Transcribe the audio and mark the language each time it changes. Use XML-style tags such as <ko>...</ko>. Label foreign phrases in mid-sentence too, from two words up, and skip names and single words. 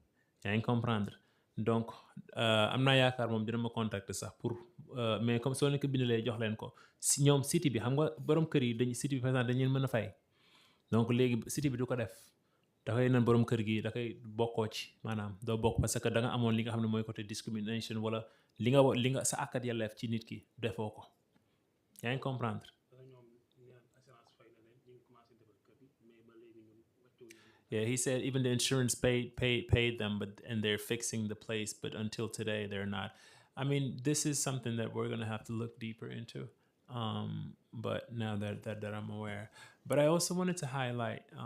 <wo>yaa ngi comprendre donc am naa yaakaar moom dina ma contacter sax pour mais comme soo leen ko bindalee jox leen ko si ñoom cité bi xam nga borom kër yi dañu cité bi</wo> <fr>par exemple</fr> <wo>dañu leen mën a fay donc léegi cité bi du ko def dafay nan borom kër gi da koy bokkoo ci maanaam doo bokk</wo> <fr>parce que</fr> <wo>da nga amoon li nga xam ne mooy côté discrimination wala li nga sa àkkat yelleef ci nit ki defoo ko yaa ngi comprendre.</wo> <en>Yeah, he said even the insurance paid them, and they're fixing the place, but until today they're not. I mean, this is something that we're gonna have to look deeper into. But now that I'm aware, but I also wanted to highlight.</en>